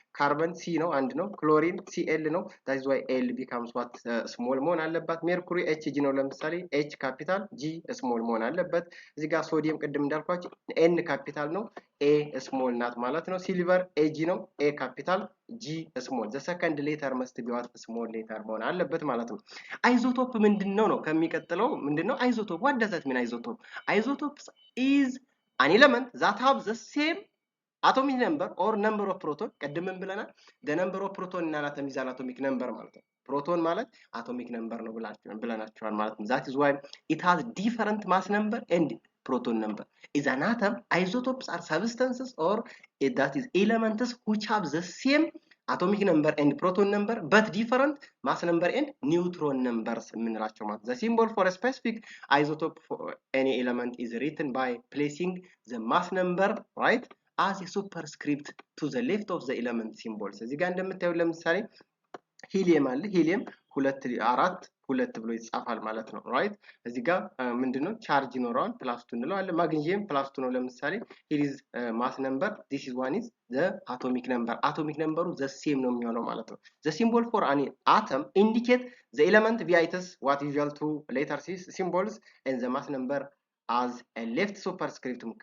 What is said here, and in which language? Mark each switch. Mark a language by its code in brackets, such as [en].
[am] ካርበን ሲ ነው፣ አንድ ነው። ክሎሪን ሲኤል ነው። [en] that is why [am] ኤል ቢካምስ ዋት ስሞል መሆን አለበት። ሜርኩሪ ኤችጂ ነው። ለምሳሌ ኤች ካፒታል ጂ ስሞል መሆን አለበት። እዚህ ጋር ሶዲየም ቅድም እንዳልኳችሁ ኤን ካፒታል ነው፣ ኤ ስሞል ናት ማለት ነው። ሲልቨር ኤጂ ነው፣ ኤ ካፒታል ጂ ስሞል። [en] ዘ ሰከንድ ሌተር መስት ቢዋት ስሞል ሌተር [am] መሆን አለበት ማለት ነው። አይዞቶፕ ምንድነው ነው ከሚቀጥለው ምንድነው አይዞቶፕ? [en] what does that mean? አይዞቶፕ isotopes is an element that have the same atomic number or number of proton። [am] ቅድምም ብለናል [en] the number of proton እና atom is an atomic number [am] ማለት ነው። ፕሮቶን ማለት አቶሚክ ነምበር ነው ብለናቸዋል ማለት ነው። [en] that is why it has different mass number and proton number. Is an atom. Isotopes are substances or that is elements which have the same atomic number and proton number but different mass number and neutron numbers [am] የምንላቸው ማለት [en] the symbol for a specific isotope for any element is written by placing the mass number, right, as a superscript to the left of the element symbols. [am] እዚህ ጋር እንደምታዩት ለምሳሌ ሂሊየም አለ። ሂሊየም 2 ብሎ ይጻፋል ማለት ነው። ራይት እዚህ ጋር ምንድነው ቻርጅ ይኖረዋል +2 እንለዋለን። ማግኒዚየም +2 ነው። ለምሳሌ [en] here is mass number, this is one is the atomic number. atomic number the same [am] ነው የሚሆነው ማለት ነው። [en] the symbol for an atom indicate the element via its what usual to letter symbols and the mass number as a left superscript.